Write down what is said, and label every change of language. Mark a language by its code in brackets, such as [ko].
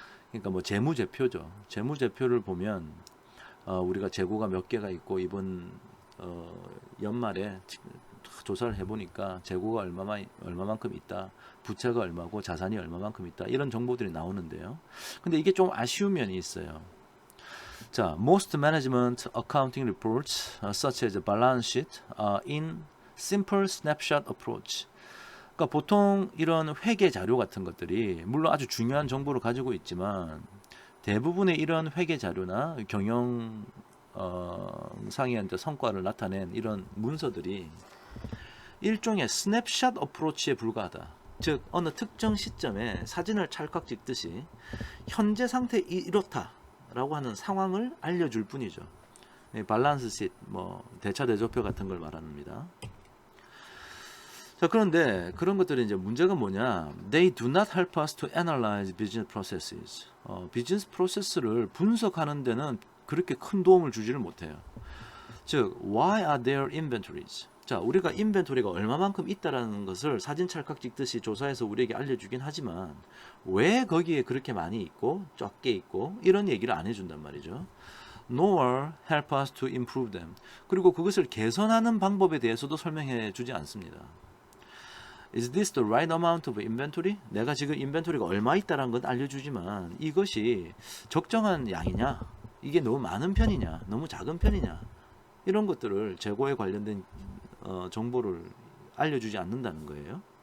[ko] 그러니까 뭐 재무제표죠. 재무제표를 보면 우리가 재고가 몇 개가 있고 이번 연말에 조사를 해보니까 재고가 얼마만큼 있다, 부채가 얼마고 자산이 얼마만큼 있다, 이런 정보들이 나오는데요. 근데 이게 좀 아쉬운 면이 있어요. [en] 자, most management accounting reports, such as a balance sheet, in simple snapshot approach. [ko] 그러니까 보통 이런 회계 자료 같은 것들이 물론 아주 중요한 정보를 가지고 있지만 대부분의 이런 회계 자료나 경영 상의 성과를 나타낸 이런 문서들이 일종의 스냅샷 어프로치에 불과하다. 즉 어느 특정 시점에 사진을 찰칵 찍듯이 현재 상태 이렇다 라고 하는 상황을 알려줄 뿐이죠. 밸런스 시 뭐 대차 대조표 같은 걸 말합니다. 자, 그런데 그런 것들이 이제 문제가 뭐냐? [en] They do not help us to analyze business processes. [ko] 비즈니스 프로세스를 분석하는 데는 그렇게 큰 도움을 주지를 못해요. 즉, [en] why are there inventories? [ko] 자, 우리가 인벤토리가 얼마만큼 있다라는 것을 사진 찰칵 찍듯이 조사해서 우리에게 알려주긴 하지만 왜 거기에 그렇게 많이 있고 적게 있고 이런 얘기를 안 해준단 말이죠. [en] Nor help us to improve them. [ko] 그리고 그것을 개선하는 방법에 대해서도 설명해 주지 않습니다. [en] Is this the right amount of inventory? [ko] 내가 지금 인벤토리가 얼마 있다는 건 알려주지만 이것이 적정한 양이냐? 이게 너무 많은 편이냐? 너무 작은 편이냐? 이런 것들을 재고에 관련된 정보를 알려주지 않는다는 거예요.